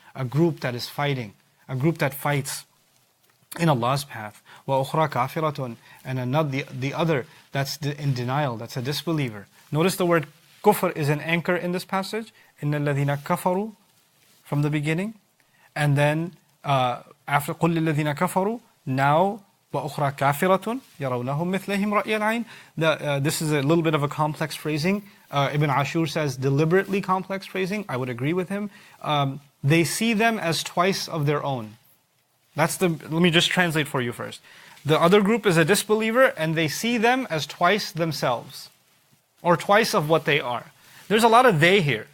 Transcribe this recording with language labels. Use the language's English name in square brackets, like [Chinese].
[English] A group that is fighting, a group that fights in Allah's path. [Arabic] وأخرى كافرة. [English] And the other that's in denial, that's a disbeliever. Notice the word kufr is an anchor in this passage. [Arabic] إن الذين كفروا [English] from the beginning. And then after [Arabic] قل للذين كفروا, [English] now [Arabic] وأخرى كافرة يرونهم مثلهم رأي العين. [English] This is a little bit of a complex phrasing. Ibn Ashur says deliberately complex phrasing. I would agree with him. They see them as twice of their own. Let me just translate for you first. The other group is a disbeliever and they see them as twice themselves, or twice of what they are. There's a lot of they here.